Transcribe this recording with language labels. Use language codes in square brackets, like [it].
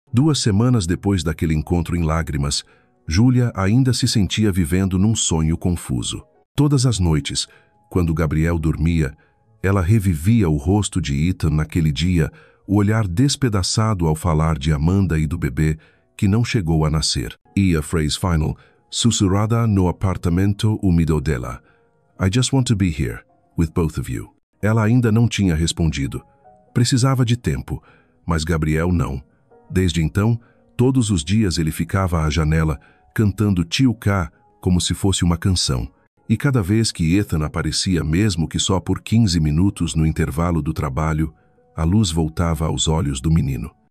[pt] 2 semanas depois daquele encontro em lágrimas, Júlia ainda se sentia vivendo num sonho confuso. Todas as noites, quando Gabriel dormia, ela revivia o rosto de Ethan naquele dia, o olhar despedaçado ao falar de Amanda e do bebê que não chegou a nascer. E a phrase final, sussurrada no apartamento úmido dela. [en] I just want to be here, with both of you. [pt] Ela ainda não tinha respondido. Precisava de tempo, mas Gabriel não. Desde então, todos os dias ele ficava à janela, cantando Tio K como se fosse uma canção. E cada vez que Ethan aparecia, mesmo que só por 15 minutos no intervalo do trabalho, a luz voltava aos olhos do menino.